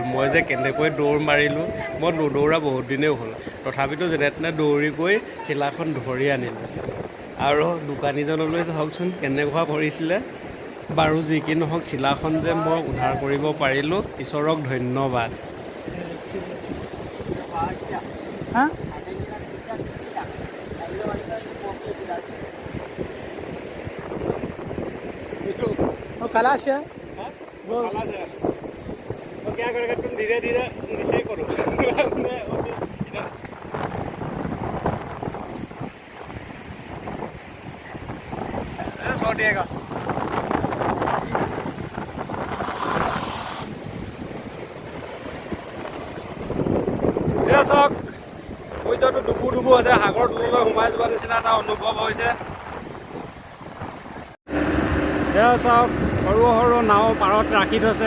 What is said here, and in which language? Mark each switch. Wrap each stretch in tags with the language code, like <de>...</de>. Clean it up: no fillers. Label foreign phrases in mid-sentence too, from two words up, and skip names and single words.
<as>মই যে কেনেকৈ দৌৰ মাৰিলোঁ, মই নদৌৰা বহুত দিনেই হ'ল। তথাপিতো যেনে তেনে দৌৰি গৈ চিলাখন ধৰি আনিলোঁ। আৰু দোকানীজনলৈ চাওকচোন কেনেকুৱা কৰিছিলে। বাৰু যি কি নহওক, চিলাখন যে মই উদ্ধাৰ কৰিব পাৰিলোঁ, ঈশ্বৰক ধন্যবাদ।</as> <hi>कलाश है वो कलाश है। तो क्या करेगा, तुम धीरे धीरे नीचे करो। छोड़िएगा।</hi> <as>চাওক, পইচাটো ডুবু আছে, সাগৰ তললৈ সোমাই যোৱাৰ নিচিনা এটা অনুভৱ হৈছে। এয়া চাওক, সৰু সৰু নাও পাৰত ৰাখি থৈছে।</as>